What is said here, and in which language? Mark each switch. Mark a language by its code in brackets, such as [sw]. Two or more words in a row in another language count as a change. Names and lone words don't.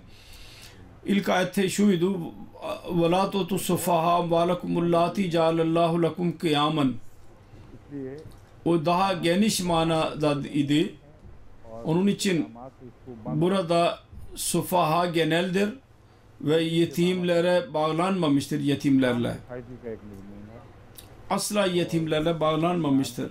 [tr] İlk ayette şuydu: [ar] وَلَا تُؤْتُوا السُّفَهَاءَ أَمْوَالَكُمُ اللَّاتِي جَعَلَ اللّٰهُ لَكُمْ قِيَامًا. [tr] O daha geniş manada idi. Onun için burada sufaha geneldir ve yetimlere bağlanmamıştır, yetimlerle. Asla yetimlerle bağlanmamıştır.